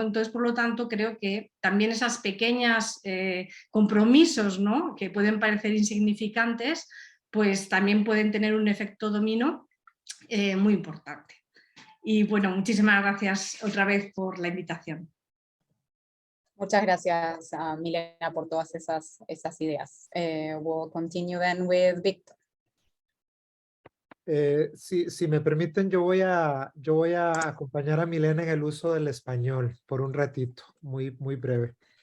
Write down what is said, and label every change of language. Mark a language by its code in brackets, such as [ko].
[es] Entonces, por lo tanto, creo que también esas pequeñas compromisos, ¿no?, que pueden parecer insignificantes, pues también pueden tener un efecto dominó muy importante. Y bueno, muchísimas gracias otra vez por la invitación. Muchas gracias, Milena, por todas esas ideas. [en] We'll continue then with Victor. [es] Si me permiten, yo voy a acompañar a Milena en el uso del español por un ratito, muy breve.